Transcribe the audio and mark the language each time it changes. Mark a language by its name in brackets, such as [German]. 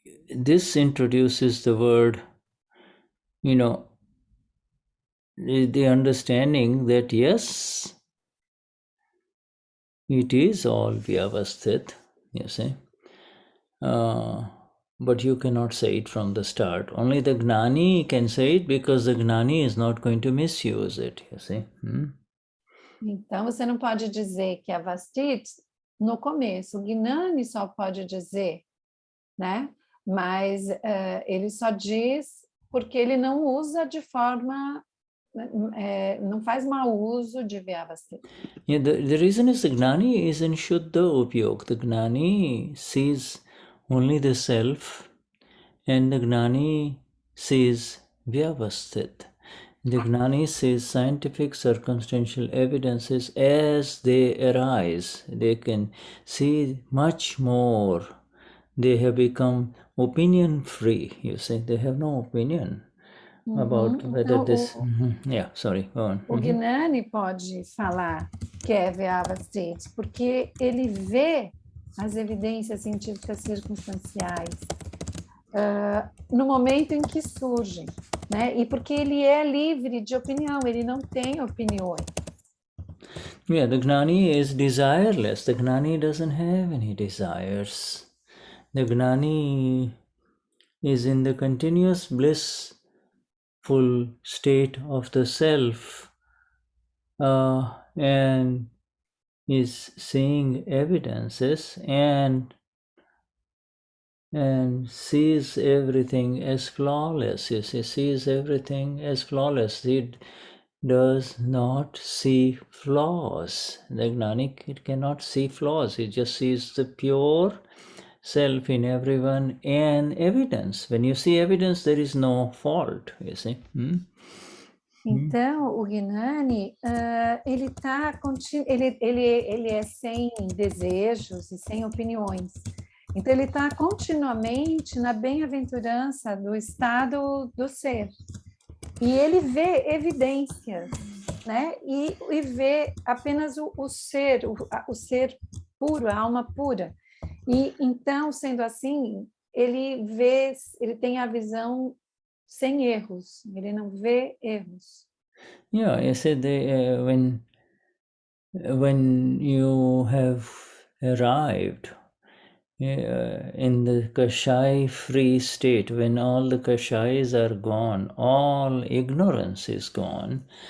[English] This introduces the word, the understanding that yes, it is all Vyavasthit, you see. But you cannot say it from the start. Only the Gnani can say it because the Gnani is not going to misuse it, you see. [Portuguese] Então, você não pode dizer que é Vasthit no começo. O Gnani só pode dizer, né? Mas ele só diz porque ele não usa de forma... não faz mau uso de Vyavasthit. [English] Yeah, the reason is the Gnani is in Shuddha Upyog. The Gnani sees only the self and the Gnani sees Vyavasthit. The Gnani sees scientific circumstantial evidences as they arise. They can see much more. They have become opinion free, you see. They have no opinion about whether [Portuguese] então, [English] this... Yeah, sorry, go on. [Portuguese] O Gnani pode falar que é Vyavasthit porque ele vê as evidências científicas circunstanciais no momento em que surgem, né? E porque ele é livre de opinião, ele não tem opiniões. [English] Yeah, the Gnani is desireless. The Gnani doesn't have any desires. The Gnani is in the continuous blissful state of the self and is seeing evidences and sees everything as flawless. You see, sees everything as flawless. It does not see flaws. The Gnani, it cannot see flaws. It just sees the pure self in everyone and evidence. When you see evidence, there is no fault, you see. [Portuguese] Então, o Gnani, ele é sem desejos e sem opiniões. Então, ele está continuamente na bem-aventurança do estado do ser. E ele vê evidências, né? E vê apenas o ser puro, a alma pura. E então, sendo assim, ele tem a visão sem erros, ele não vê erros. [English] Yeah, you said when you have arrived in the Kashai free state, when all the Kashais are gone, all ignorance is gone.